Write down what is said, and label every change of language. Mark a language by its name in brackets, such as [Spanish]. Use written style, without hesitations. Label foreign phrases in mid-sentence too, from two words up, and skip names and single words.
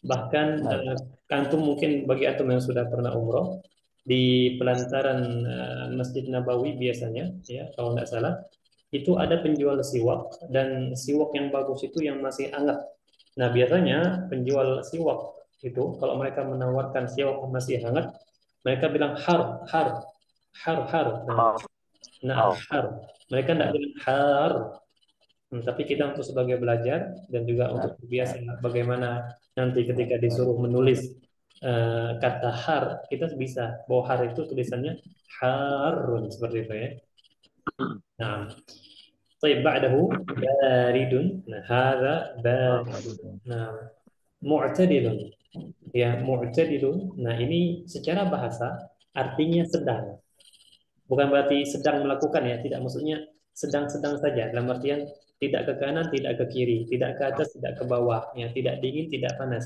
[Indonesian] antum mungkin bagi antum yang sudah pernah umroh, di pelantaran Masjid Nabawi biasanya, ya kalau nggak salah, itu ada penjual siwak dan siwak yang bagus itu yang masih hangat. Nah biasanya penjual siwak itu kalau mereka menawarkan siwak yang masih hangat, mereka bilang har, har, har, har. Har. Nah, Har. har. Mereka tidak bilang har. Tapi kita untuk sebagai belajar dan juga untuk terbiasa bagaimana nanti ketika disuruh menulis kata har, kita bisa bahwa har itu tulisannya harun seperti itu ya. Nah, [Arabic] طيب بعده بارد. Nah, هذا بارد. [Indonesian] Nah, mu'tadilun. Ya, mu'tadilun. Nah, ini secara bahasa artinya sedang. Bukan berarti sedang melakukan ya, tidak, maksudnya sedang-sedang saja dalam artian tidak ke kanan, tidak ke kiri, tidak ke atas, tidak ke bawah, ya, tidak dingin, tidak panas.